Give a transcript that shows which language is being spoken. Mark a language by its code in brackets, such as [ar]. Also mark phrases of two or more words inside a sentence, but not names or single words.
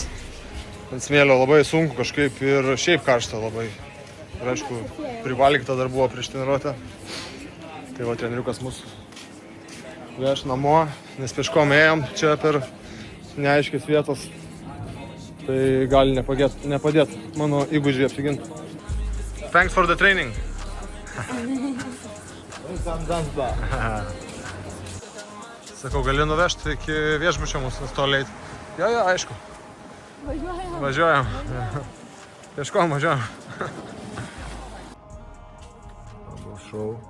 [lt] Ant smėlio labai sunku kažkaip ir šiaip karšta labai. Ir aišku, privalgyta dar buvo prieš treniruotę. Tai va, treneriukas mūsų veš namo, nes peškom ėjom čia per neaiškis vietos, tai gali nepadėti mano įgūdžiai apsiginti. [en] Thanks for the training. [lt] Sakau, gali nuvežti iki viešbučio mūsų toliai. Jo, aišku. Važiuojam. Ieškom, važiuojam. Bus šou.